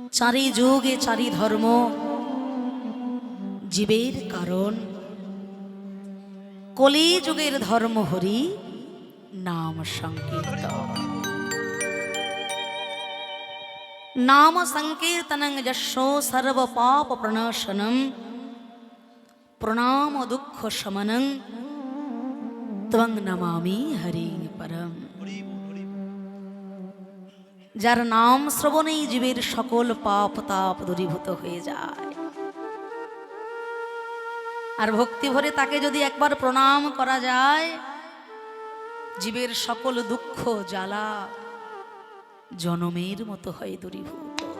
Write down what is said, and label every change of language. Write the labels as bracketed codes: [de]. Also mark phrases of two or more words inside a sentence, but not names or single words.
[bn] চারি যুগে চারি ধর্ম জীবের কারণ, কলি যুগের ধর্ম হরি নাম সংকীর্তন। [sa] নাম সংकीर्तनं यशो सर्व पाप प्रणाशनं प्रणाम दुख शमनं त्वं नमामि हरि परम। [bn] যার নাম শ্রবণেই জীবের সকল পাপ তাপ দূরীভূত হয়ে যায়, আর ভক্তি ভরে তাকে যদি একবার প্রণাম করা যায়, জীবের সকল দুঃখ জ্বালা জনমের মতো হয় দূরীভূত।